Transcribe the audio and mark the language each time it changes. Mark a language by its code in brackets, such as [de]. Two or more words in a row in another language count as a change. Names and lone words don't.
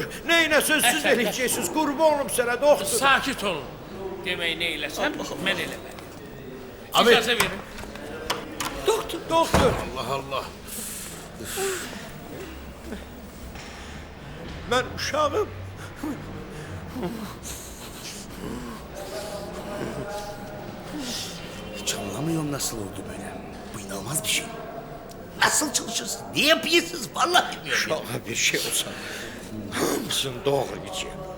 [az] Neynə sözsüz eləyəcəksiniz, qurban olum sənə doktor. Sakit olun. Demək nə eləsəm, mən eləməliyim. Abi. İcazə verin. Doktor, Allah. mən uşağım. [tr] Hiç anlamıyorum nasıl oldu böyle. Bu inanılmaz bir şey. Nasıl çalışırsın? Ne yapıyorsunuz? Vallahi bilmiyorum. [az] Uşağa bir şey olsa hamısını doğrayacağım.